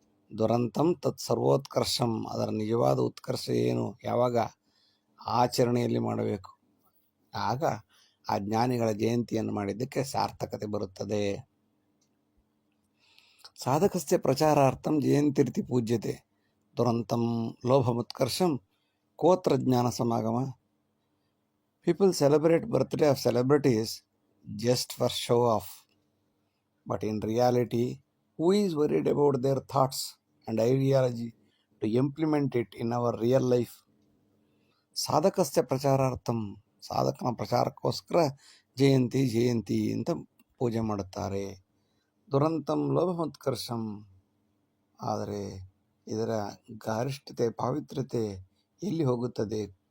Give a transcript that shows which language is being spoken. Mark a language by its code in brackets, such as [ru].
[sa] ದುರಂತಂ ತತ್ ಸರ್ವೋತ್ಕರ್ಷಂ, [kn] ಅದರ ನಿಜವಾದ ಉತ್ಕರ್ಷ ಏನು, ಯಾವಾಗ ಆಚರಣೆಯಲ್ಲಿ ಮಾಡಬೇಕು, ಆಗ ಆ ಜ್ಞಾನಿಗಳ ಜಯಂತಿಯನ್ನು ಮಾಡಿದ್ದಕ್ಕೆ ಸಾರ್ಥಕತೆ ಬರುತ್ತದೆ. [sa] ಸಾಧಕಸ್ಯ ಪ್ರಚಾರಾರ್ಥಂ ಜಯಂತಿರ್ತಿ ಪೂಜ್ಯತೆ, ದುರಂತಂ ಲೋಭಮುತ್ಕರ್ಷಂ ಕೋತ್ರ ಜ್ಞಾನ ಸಮಾಗಮ. [en] People celebrate birthday of celebrities just for show off. But in reality, who is worried about their thoughts and ideology to implement it in our real life? [sa] ಸಾಧಕಸ್ಯ ಪ್ರಚಾರಾರ್ಥಂ, [kn] ಸಾಧಕನ ಪ್ರಚಾರಕ್ಕೋಸ್ಕರ ಜಯಂತಿ ಅಂತ ಪೂಜೆ ಮಾಡುತ್ತಾರೆ. [sa] ದುರಂತಂ ಲೋಭಮುತ್ಕರ್ಷಂ, [kn] ಆದರೆ ಇದರ ಗಾರಿಷ್ಠತೆ ಪಾವಿತ್ರ್ಯತೆ ಎಲ್ಲಿ ಹೋಗುತ್ತದೆ?